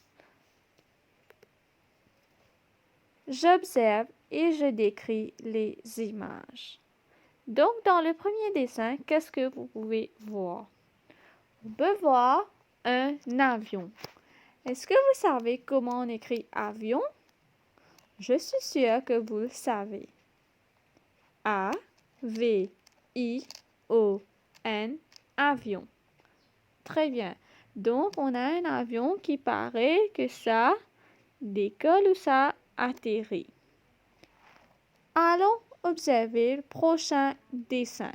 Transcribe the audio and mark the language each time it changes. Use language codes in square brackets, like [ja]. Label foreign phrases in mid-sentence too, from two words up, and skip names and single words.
[fr] J'observe et je décris les images. Donc, dans le premier dessin, qu'est-ce que vous pouvez voir? On peut voir un avion. Est-ce que vous savez comment on écrit avion? Je suis sûre que vous le savez. A-V-I-O-N, avion. Très bien. Donc, on a un avion qui paraît que ça décolle ou ça atterrit. Allons observer le prochain dessin.